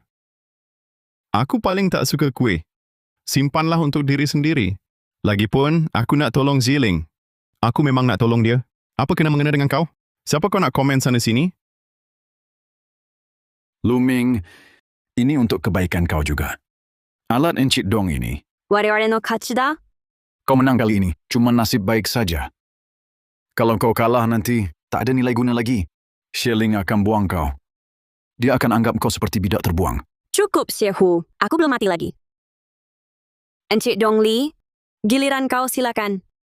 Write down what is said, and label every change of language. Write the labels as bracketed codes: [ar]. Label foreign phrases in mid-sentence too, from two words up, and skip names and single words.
[ms] Aku paling tak suka kuih. Simpanlah untuk diri sendiri. Lagipun, aku nak tolong Ziling. Aku memang nak tolong dia. Apa kena-mengena dengan kau? Siapa kau nak komen sana-sini? Luming, ini untuk kebaikan kau juga. Alat Encik Dong ini, [ja] 我々の勝ちだ。 [ms] kau menang kali ini, cuma nasib baik saja. Kalau kau kalah nanti, tak ada nilai guna lagi. Shilling akan buang kau. Dia akan anggap kau seperti bidak terbuang. Cukup, Shehu. Aku belum mati lagi. Encik Dongli, giliran kau silakan.